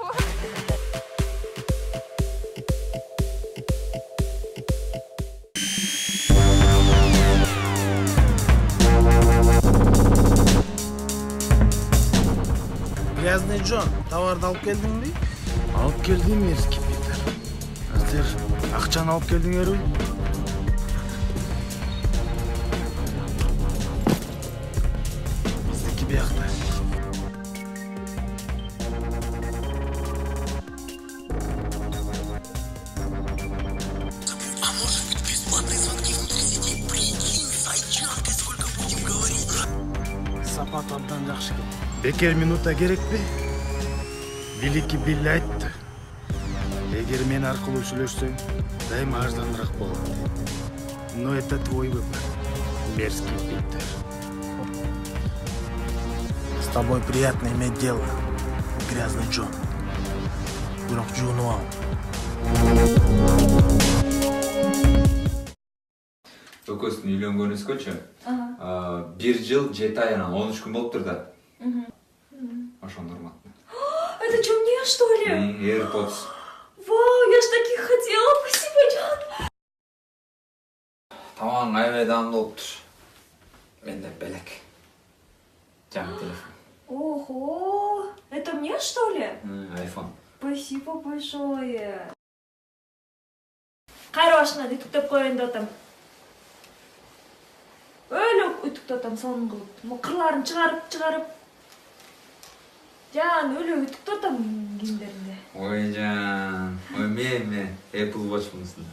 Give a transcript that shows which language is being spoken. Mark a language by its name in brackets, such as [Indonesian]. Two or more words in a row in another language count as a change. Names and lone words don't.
[Kyrgyz] Грязный Джон, товарды алып келдиңби? Алып келдим, мерзки Питер. Силер акчаны алып келдиңерби? Биздики биякта. [Russian] А может быть бесплатные звонки внутри сети? Прикинь, сайчак, и сколько будем говорить? [Kyrgyz] Сапат абдан жакшы экен. Бекер минута керекпи? Великий Билли айтты. Эгер мен аркылуу сүйлөшсөң, дайыма арзаныраак болот дейт. [Russian] Но это твой выбор, мерзкий Питер. С тобой приятно иметь дело, грязный Джон. [Kyrgyz] Бирок жуунуп ал. Экөөбүздүн үйлөнгөнүбүзгөчү 1 жыл 7 ай анан 13 күн болуптур да. Ошондо урматтуу. [Russian] Это что, мне, что ли? AirPods. Вау, я ж таких хотела. Спасибо, [Kyrgyz] Жан. Тамаң аябай даамдуу болуптур. Менде белек. Жаңы телефон. [Russian] Ого, это мне, что ли? iPhone. Спасибо большое. [Kyrgyz] Кайра башына үтүктөп коеюн деп атам. Өлө үтүктөп атам сонун кылып. Кырларын чыгарып. Жан өлө үтүктөп атам кийимдеримди. Ой жан. Ой мен Apple Watch мунусунда.